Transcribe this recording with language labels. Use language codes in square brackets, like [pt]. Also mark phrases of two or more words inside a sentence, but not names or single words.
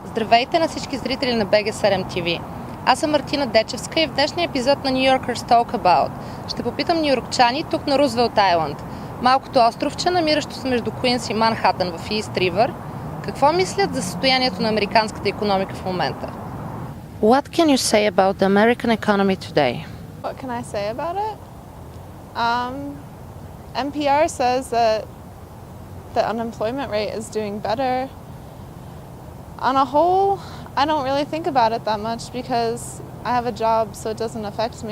[bg] Здравейте на всички зрители на BG7 TV. Аз съм Мартина Дечевска и в днешния епизод на New Yorkers Talk About ще попитам нюйоркчани тук на Рузвелт Айланд, малкото островче, намиращо се между Куинс и Манхатън в Ист Ривър, какво мислят за състоянието на американската икономика в момента. [en] What can you say about the American economy today? What can I say about it? NPR says that the unemployment rate is doing better. On a whole, I don't really think about it that much because I have a job, so it doesn't affect me.